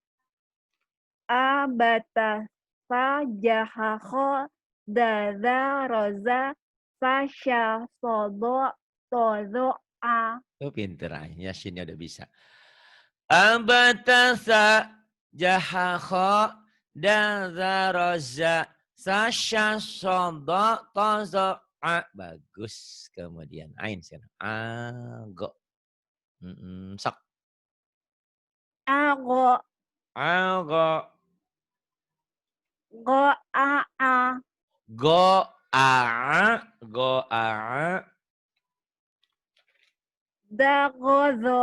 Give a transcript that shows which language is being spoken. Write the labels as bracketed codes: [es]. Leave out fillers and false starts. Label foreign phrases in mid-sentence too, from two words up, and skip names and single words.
[ar] abata, fajahaho, dada, roza, fasya, sodo, todo'a. [id] Oh, pinter aja, Yasinnya udah bisa. [ar] Abatasa jahaho dazaroza sasya sodo tozo [id] bagus. Kemudian ain sekarang. [ar] Ago. Sok. Ago, Ago. go'a'a, Go a. Go a. dagozo,